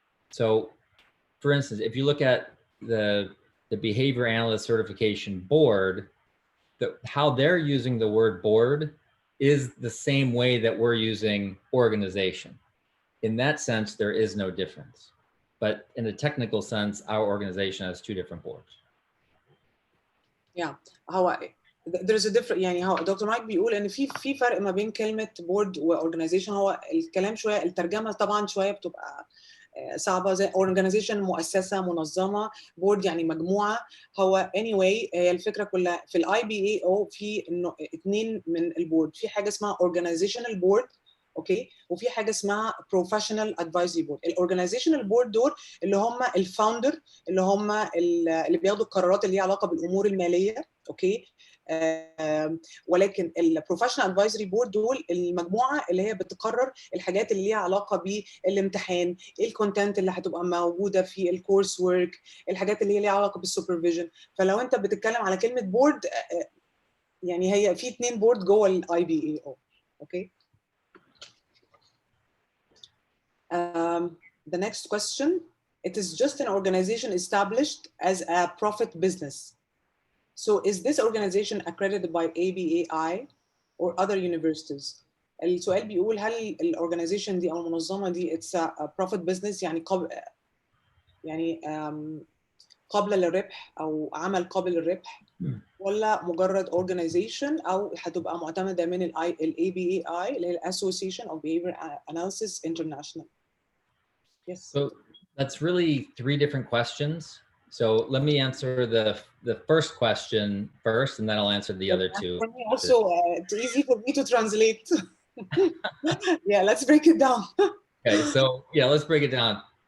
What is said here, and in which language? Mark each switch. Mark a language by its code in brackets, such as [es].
[en] So for instance, if you look at the behavior analyst certification board, how they're using the word board is the same way that we're using organization. In that sense, there is no difference. But in a technical sense, our organization has two different boards. [ar] Yeah, هو there's a different يعني هو دكتور مايك بيقول ان في فرق ما بين كلمه بورد واورجنايزيشن. هو الكلام شويه الترجمه طبعا شويه بتبقى صعبه زي organization مؤسسه منظمه، بورد يعني مجموعه. هو anyway هي الفكره كلها في الاي بي اي او في انه اثنين من البورد، في حاجه اسمها organizational board اوكي وفي حاجه اسمها بروفيشنال ادفايزري بورد. الاورجنايزيشنال بورد دول اللي هم الفاوندر اللي هم اللي بياخدوا القرارات اللي ليها علاقه بالامور الماليه اوكي. ولكن البروفيشنال ادفايزري بورد دول المجموعه اللي هي بتقرر الحاجات اللي ليها علاقه بالامتحان، ايه الكونتنت اللي هتبقى موجوده في الكورس ورك، الحاجات اللي هي ليها علاقه بالسوبرفيجن. فلو انت بتتكلم على كلمه بورد يعني هي في اثنين بورد جوه الاي بي اي او اوكي. [en] The next question, it is just an organization established as a profit business. So is this organization accredited by ABAI or other universities? [ar] السؤال بيقول هل الاورجنايزيشن دي او المنظمه دي اتس بروفيت بزنس، يعني يعني قابله للربح او عمل قابل للربح، ولا مجرد organization او هتبقى معتمده من ال ABAI اللي هي Association of Behavior Analysis International. [en] Yes. So that's really three different questions. So let me answer the first question first, and then I'll answer the other two. For me also, it's easy for me to translate. Yeah, let's break it down. Okay, so yeah, let's break it down.